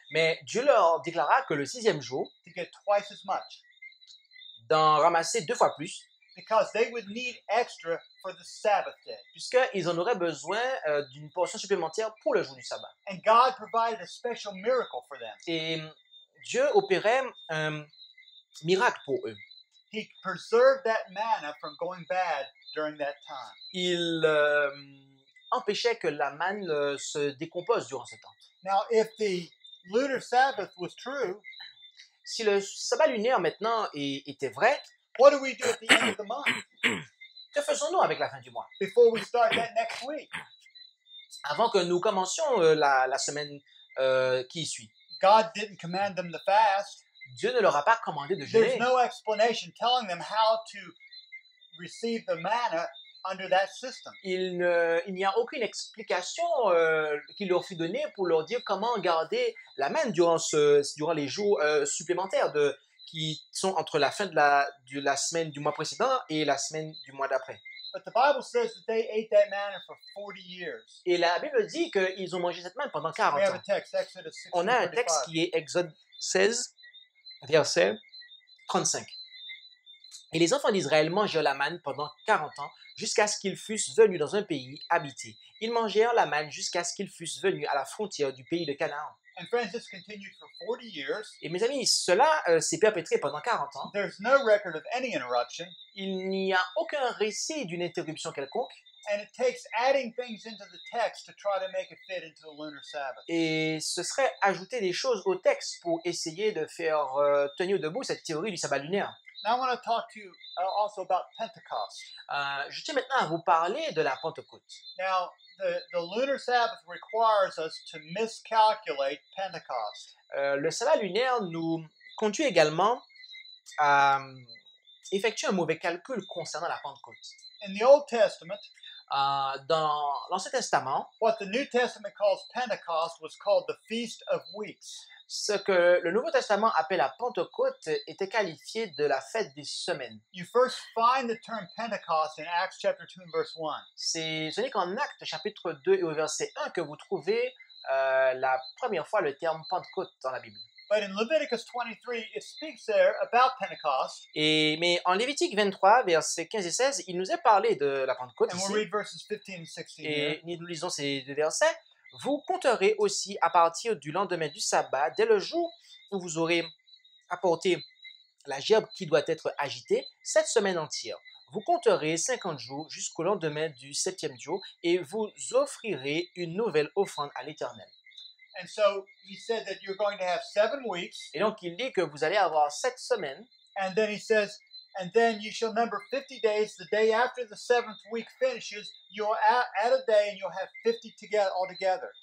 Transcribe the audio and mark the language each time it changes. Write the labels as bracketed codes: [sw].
[fr] Mais Dieu leur déclara que le sixième jour, [en] to get twice as much [fr] d'en ramasser 2 fois plus, [en] because they would need extra for the Sabbath day. [fr] puisqu'ils en auraient besoin d'une portion supplémentaire pour le jour du sabbat. [en] And God provided a special miracle for them. [fr] Et Dieu opérait un miracle pour eux. [en] He preserved that manna from going bad during that time. [fr] Il empêchait que la manne se décompose durant ce temps. [en] Now, if the lunar Sabbath was true, [fr] Si le sabbat lunaire maintenant était vrai, [en] what do we do at the end of the month [fr] que faisons-nous avec la fin du mois? [en] before we start that next week? [fr] Avant que nous commencions la semaine qui suit. [en] God didn't command them to fast. [fr] Dieu ne leur a pas commandé de [en] There's [fr] jeûner. [en] no explanation telling them how to receive the manna under that system. [fr] Il n'y a aucune explication qui leur fut donnée pour leur dire comment garder la manne durant les jours supplémentaires qui sont entre la fin de la semaine du mois précédent et la semaine du mois d'après. [en] But the Bible says that they ate that manna for 40 years. [fr] Et la Bible dit qu'ils ont mangé cette manne pendant 40 [en] We have a [fr] ans. [en] text, Exodus 16, [fr] On a un texte [en] 35. [fr] qui est Exode 16, verset 35. Et les enfants d'Israël mangèrent la manne pendant 40 ans, jusqu'à ce qu'ils fussent venus dans un pays habité. Ils mangèrent la manne jusqu'à ce qu'ils fussent venus à la frontière du pays de Canaan. [en] And friends, this continued for 40 years. [fr] Et mes amis, cela s'est perpétré pendant 40 ans. [en] There's no record of any interruption. [fr] Il n'y a aucun récit d'une interruption quelconque. [en] And it takes adding things into the text to try to make it fit into the lunar Sabbath. [fr] Et ce serait ajouter des choses au texte pour essayer de faire tenir debout cette théorie du sabbat lunaire. [en] Now I want to talk to you also about Pentecost. [fr] Je tiens maintenant à vous parler de la Pentecôte. [en] Now, the lunar Sabbath requires us to miscalculate Pentecost. [fr] Le sabbat lunaire nous conduit également à effectuer un mauvais calcul concernant la Pentecôte. [en] In the Old Testament, [fr] Dans l'Ancien Testament, [en] what the New Testament calls Pentecost was called the Feast of Weeks. [fr] ce que le Nouveau Testament appelle la Pentecôte était qualifié de la fête des semaines. [en] You first find the term Pentecost in Acts chapter 2 and verse 1. [fr] Ce n'est qu'en Actes chapitre 2 et au verset 1 que vous trouvez la première fois le terme Pentecôte dans la Bible. [en] But in Leviticus 23, it speaks there about Pentecost. [fr] Mais en Lévitique 23, versets 15 et 16, il nous est parlé de la Pentecôte [en] And [fr] ici. [en] we'll read verses 15 and 16 here. [fr] Et nous lisons ces deux versets. Vous compterez aussi à partir du lendemain du sabbat, dès le jour où vous aurez apporté la gerbe qui doit être agitée, 7 semaines entières. Vous compterez 50 jours jusqu'au lendemain du 7e jour et vous offrirez une nouvelle offrande à l'Éternel. [en] And so he said that you're going to have 7 weeks. [fr] Et donc il dit que vous allez avoir 7 semaines. [en] And then he says, and then you shall number 50 days. The day after the 7th week finishes, you'll add a day and you'll have 50 together altogether.